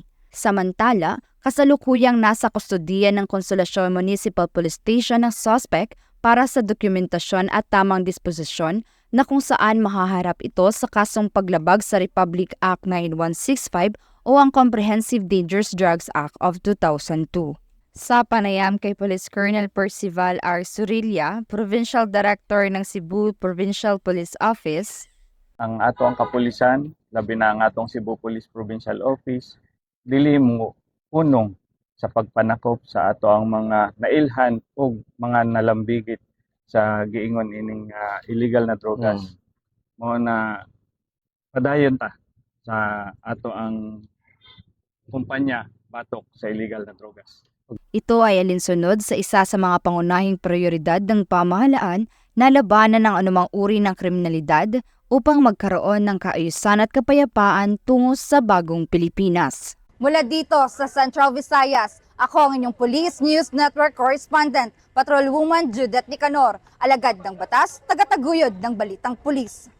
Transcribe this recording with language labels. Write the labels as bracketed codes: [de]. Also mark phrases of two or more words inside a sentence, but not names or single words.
[tl] Samantala, kasalukuyang nasa kustodiya ng Consolacion Municipal Police Station ng suspect para sa dokumentasyon at tamang disposisyon na kung saan mahaharap ito sa kasong paglabag sa Republic Act 9165 o ang Comprehensive Dangerous Drugs Act of 2002. Sa panayam kay Police Colonel Percival R. Surilla, Provincial Director ng Cebu Provincial Police Office, [ceb] ang atong kapulisan, labi na ang atong Cebu Police Provincial Office, dili mo unong sa pagpanakop sa ato ang mga nailhan o mga nalambigit sa giingon ining illegal na drogas. Mo na padayon ta sa ato ang kumpanya batok sa illegal na drogas. [tl] ito ay alinsunod sa isa sa mga pangunahing prioridad ng pamahalaan na labanan ng anumang uri ng kriminalidad upang magkaroon ng kaayusan at kapayapaan tungo sa bagong Pilipinas. Mula dito sa Central Visayas, ako ang inyong Police News Network Correspondent, Patrolwoman Judith Nicanor, alagad ng batas, tagataguyod ng Balitang Pulis.